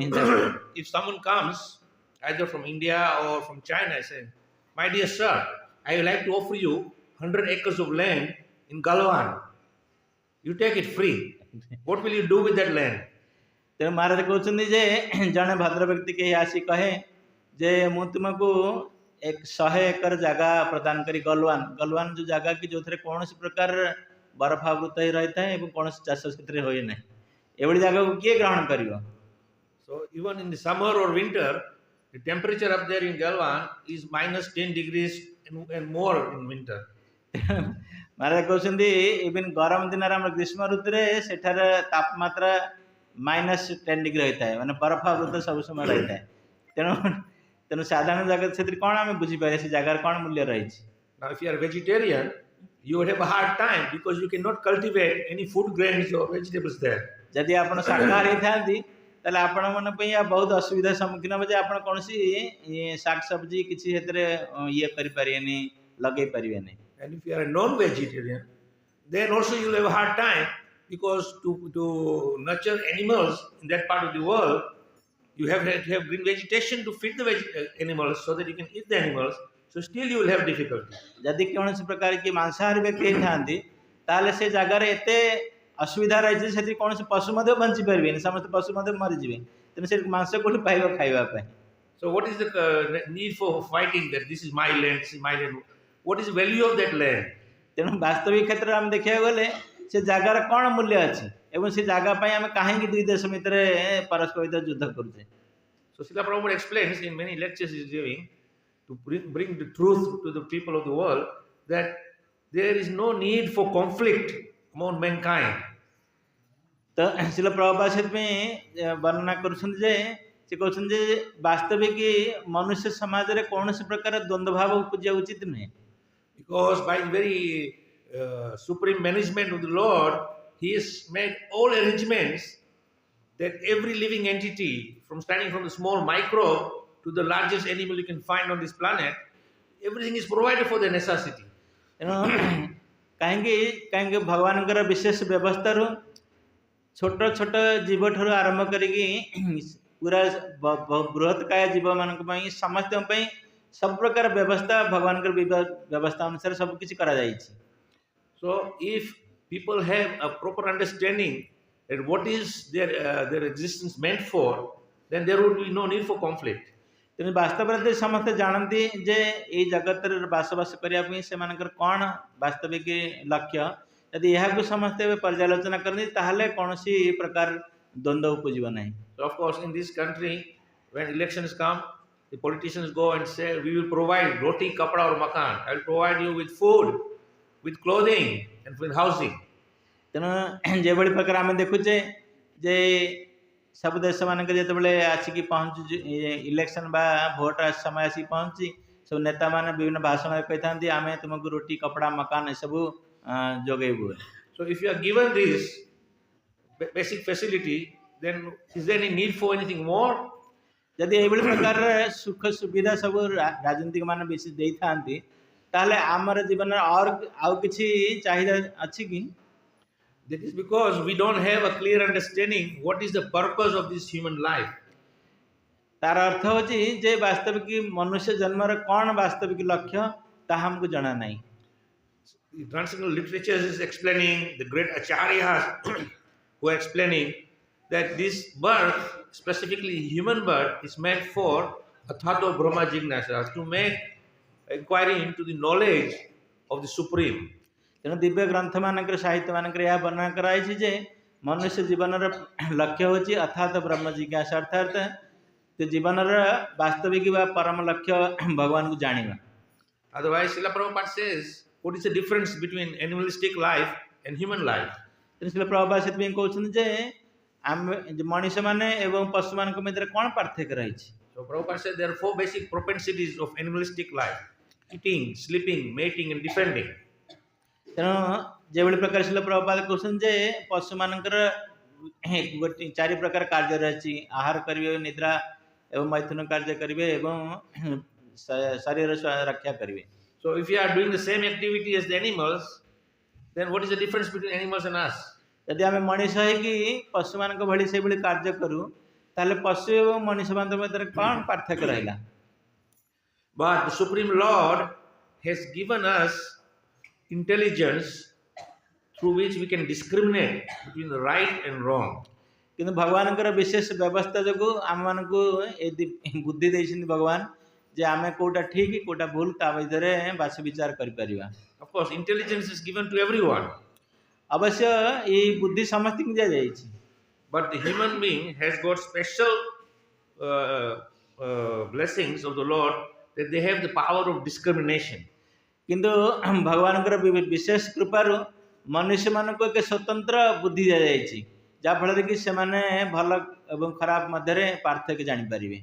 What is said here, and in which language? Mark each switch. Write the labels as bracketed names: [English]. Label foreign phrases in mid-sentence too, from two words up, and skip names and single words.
[English] If someone comes either from India or from China, I say, my dear sir, I would like to offer you 100 acres of land in Galwan. You take it free. What will you do with that land? [Odia] ତେଣୁ ମହାରାଜ କହୁଛନ୍ତି ଯେ ଜଣେ ଭଦ୍ର ବ୍ୟକ୍ତି କେହି ଆସି କହେ ଯେ ମୁଁ ତୁମକୁ 100 ଏକର ଜାଗା ପ୍ରଦାନ କରି ଗଲୱାନ ଯେଉଁ ଜାଗା କି ଯେଉଁଥିରେ କୌଣସି ପ୍ରକାର ବରଫାବୃତ ହୋଇ ରହିଥାଏ ଏବଂ କୌଣସି ଚାଷ ସେଥିରେ ହୁଏ ନାହିଁ, ଏଭଳି ଜାଗାକୁ କିଏ ଗ୍ରହଣ କରିବ? [English] So even in the summer or winter, the temperature up there in Galwan is -10 degrees and more in winter. [Odia] ମହାରାଜ କହୁଛନ୍ତି ଇଭିନ୍ ଗରମ ଦିନରେ ଆମର ଗ୍ରୀଷ୍ମ ଋତୁରେ ସେଠାରେ ତାପମାତ୍ରା -10 ଡିଗ୍ରୀ ହୋଇଥାଏ, ମାନେ ବରଫାବୃତ ସବୁ ସମୟ ରହିଥାଏ। ତେଣୁ ସାଧାରଣ ଜାଗା ସେଥିରେ କ'ଣ ଆମେ ବୁଝିପାରିବା ସେ ଜାଗାର କ'ଣ ମୂଲ୍ୟ ରହିଛି? [English] Now if you are a vegetarian, you would have a hard time because you cannot cultivate any food grains or vegetables there. [Odia] ଯଦି ଆପଣ ଶାକାହାରୀ ହେଇଥାନ୍ତି ତାହେଲେ ଆପଣମାନଙ୍କ ପାଇଁ ବହୁତ ଅସୁବିଧାର ସମ୍ମୁଖୀନ ହେବ ଯେ ଆପଣ କୌଣସି ଶାଗ ସବଜି କିଛି ସେଥିରେ ଇଏ କରିପାରିବେନି, ଲଗେଇ ପାରିବେନି। [English] And if you are a non-vegetarian, then also you will have a hard time because to nurture animals in that part of the world, you have to have green vegetation to feed the animals so that you can eat the animals. So still you will have difficulty. [Odia] ଯଦି କୌଣସି ପ୍ରକାର କି ମାଂସାହାରୀ ବ୍ୟକ୍ତି ହେଇଥାନ୍ତି ତାହେଲେ ସେ ଜାଗାରେ ଏତେ ଅସୁବିଧା ରହିଛି, ସେଥିରେ କୌଣସି ପଶୁ ମଧ୍ୟ ବଞ୍ଚି ପାରିବେନି, ସମସ୍ତେ ପଶୁ ମଧ୍ୟ ମରିଯିବେ। ତେଣୁ ସେ ମାଂସ କୋଉଠି ପାଇବ ଖାଇବା ପାଇଁ? [English] So what is the need for fighting that this is my land, this is my land? What is the value of that land? [Odia] ତେଣୁ ବାସ୍ତବିକ କ୍ଷେତ୍ରରେ ଆମେ ଦେଖିବାକୁ ଗଲେ ସେ ଜାଗାର କ'ଣ ମୂଲ୍ୟ ଅଛି ଏବଂ ସେ ଜାଗା ପାଇଁ ଆମେ କାହିଁକି ଦୁଇ ଦେଶ ଭିତରେ ପରସ୍ପର ଭିତରେ ଯୁଦ୍ଧ କରୁଛେ? [English] So Srila Prabhupada explains in many lectures he's giving to bring the truth to the people of the world that there is no need for conflict among mankind. [Odia] ତ ଶିଳ ପ୍ରଭୁପାଦ ସେଥିପାଇଁ ବର୍ଣ୍ଣନା କରୁଛନ୍ତି ଯେ ସେ କହୁଛନ୍ତି ଯେ ବାସ୍ତବିକ ମନୁଷ୍ୟ ସମାଜରେ କୌଣସି ପ୍ରକାର ଦ୍ୱନ୍ଦ୍ୱ ଭାବ ଉପୁଜିବା ଉଚିତ ନୁହେଁ। [English] Because by the very supreme management of the Lord, He has made all arrangements that every living entity, from starting from the small microbe to the largest animal you can find on this planet, everything is provided for their necessity. [Odia] ତେଣୁ କାହିଁକି କାହିଁକି ଭଗବାନଙ୍କର ବିଶେଷ ବ୍ୟବସ୍ଥାରୁ ଛୋଟ ଛୋଟ ଜୀବ ଠାରୁ ଆରମ୍ଭ କରିକି ପୁରା ବୃହତ୍କାୟ ଜୀବମାନଙ୍କ ପାଇଁ ସମସ୍ତଙ୍କ ପାଇଁ ସବୁ ପ୍ରକାର ବ୍ୟବସ୍ଥା ଭଗବାନଙ୍କର ବ୍ୟବସ୍ଥା ଅନୁସାରେ ସବୁ କିଛି କରାଯାଇଛି। [English] So if people have a proper understanding that what is their existence meant for, then there would be no need for conflict. [Odia] ତେଣୁ ବାସ୍ତବରେ ସମସ୍ତେ ଜାଣନ୍ତି ଯେ ଏଇ ଜଗତରେ ବାସବାସ କରିବା ପାଇଁ ସେମାନଙ୍କର କ'ଣ ବାସ୍ତବିକ ଲକ୍ଷ୍ୟ, ଯଦି ଏହାକୁ ସମସ୍ତେ ପର୍ଯ୍ୟାଲୋଚନା କରନ୍ତି ତାହେଲେ କୌଣସି ପ୍ରକାର ଦ୍ୱନ୍ଦ୍ୱ ଉପୁଜିବ ନାହିଁ। [English] So of course in this country when elections come, the politicians go and say we will provide [Hindi] रोटी, कपड़ा [English] or makan. I will provide you with food, with clothing and with housing. [Odia] ତେଣୁ ଯେଭଳି ପ୍ରକାର ଆମେ ଦେଖୁଛେ ଯେ ସବୁ ଦେଶ ମାନଙ୍କରେ ଯେତେବେଳେ ଆସିକି ପହଞ୍ଚୁଛି ଇଲେକ୍ସନ ବା ଭୋଟ ସମୟ ଆସିକି ପହଞ୍ଚୁଛି ସବୁ ନେତାମାନେ ବିଭିନ୍ନ ଭାଷଣରେ କହିଥାନ୍ତି ଆମେ ତୁମକୁ [Hindi] रोटी कपड़ा मकान [Odia] ଏସବୁ ଯୋଗେଇବୁ। [English] So if you are given this basic facility, then is there any need for anything more? [Odia] ଯଦି ଏଇଭଳି ପ୍ରକାରର ସୁଖ ସୁବିଧା ସବୁ ରାଜନୀତିକ ମାନେ ବେଶୀ ଦେଇଥାନ୍ତି ତାହେଲେ ଆମର ଜୀବନରେ ଆଉ କିଛି ଚାହିଦା ଅଛି କି? [English] That is because we don't have a clear understanding what is the purpose of this human life. [Odia] ତାର ଅର୍ଥ ହେଉଛି ଯେ ବାସ୍ତବିକ ମନୁଷ୍ୟ ଜନ୍ମର କ'ଣ ବାସ୍ତବିକ ଲକ୍ଷ୍ୟ ତାହା ଆମକୁ ଜଣା ନାହିଁ। [English] The transcendental literature is explaining, the great acharyas who are explaining that this birth, specifically human birth, is meant for [Sanskrit] अथातो ब्रह्म जिज्ञासा, [English] to make inquiry into the knowledge of the Supreme. [Odia] ତେଣୁ ଦିବ୍ୟ ଗ୍ରନ୍ଥ ମାନଙ୍କର ସାହିତ୍ୟ ମାନଙ୍କର ଏହା ବର୍ଣ୍ଣନା କରାଯାଇଛି ଯେ ମନୁଷ୍ୟ ଜୀବନର ଲକ୍ଷ୍ୟ ହେଉଛି ଅର୍ଥାତ ବ୍ରହ୍ମ ଜିଜ୍ଞାସା, ଅର୍ଥାତ ସେ ଜୀବନର ବାସ୍ତବିକ ବା ପରମ ଲକ୍ଷ୍ୟ ଭଗବାନଙ୍କୁ ଜାଣିବା। [English] Otherwise Srila Prabhupada says, what is the difference between animalistic life and human life? [Odia] ତେଣୁ ଶିଳ ପ୍ରଭୁପାଦ ସେଥିପାଇଁ କହୁଛନ୍ତି ଯେ ଆମେ ମଣିଷମାନେ ଏବଂ ପଶୁମାନଙ୍କ ମଧ୍ୟରେ କ'ଣ ପାର୍ଥକ୍ୟ ରହିଛି। [English] So Prabhupada said there are 4 basic propensities of animalistic life: eating, sleeping, mating and defending. [Odia] ତେଣୁ ଯେଭଳି ପ୍ରକାର ଶିଳ ପ୍ରଭୁପାଦ କହୁଛନ୍ତି ଯେ ପଶୁମାନଙ୍କର ଗୋଟେ 4 ପ୍ରକାର କାର୍ଯ୍ୟ ରହିଛି, ଆହାର କରିବେ, ନିଦ୍ରା ଏବଂ ମୈଥୁନ କାର୍ଯ୍ୟ କରିବେ ଏବଂ ଶରୀର ରକ୍ଷା କରିବେ। [English] So if you are doing the same activity as the animals, then what is the difference between animals and us? [Odia] ଯଦି ଆମେ ମଣିଷ ହେଇକି ପଶୁମାନଙ୍କ ଭଳି ସେଇଭଳି କାର୍ଯ୍ୟ କରୁ ତାହେଲେ ପଶୁ ଏବଂ ମଣିଷମାନଙ୍କ ମଧ୍ୟରେ କ'ଣ ପାର୍ଥକ୍ୟ ରହିଲା? [English] But the Supreme Lord has given us intelligence through which we can discriminate between the right and wrong. [Odia] କିନ୍ତୁ ଭଗବାନଙ୍କର ବିଶେଷ ବ୍ୟବସ୍ଥା ଯୋଗୁଁ ଆମମାନଙ୍କୁ ଏ ବୁଦ୍ଧି ଦେଇଛନ୍ତି ଭଗବାନ ଯେ ଆମେ କୋଉଟା ଠିକ କୋଉଟା ଭୁଲ ତା ଭିତରେ ବାଛ ବିଚାର କରିପାରିବା। [English] Of course, intelligence is given to everyone. [Odia] ଅବଶ୍ୟ ଏହି ବୁଦ୍ଧି ସମସ୍ତଙ୍କୁ ଦିଆଯାଇଛି। [English] But the human being has got special blessings of the Lord that they have the power of discrimination. [Odia] କିନ୍ତୁ ଭଗବାନଙ୍କର ବିଶେଷ କୃପାରୁ ମନୁଷ୍ୟମାନଙ୍କୁ ଏକ ସ୍ୱତନ୍ତ୍ର ବୁଦ୍ଧି ଦିଆଯାଇଛି ଯାହାଫଳରେ କି ସେମାନେ ଭଲ ଏବଂ ଖରାପ ମଧ୍ୟରେ ପାର୍ଥକ୍ୟ ଜାଣିପାରିବେ।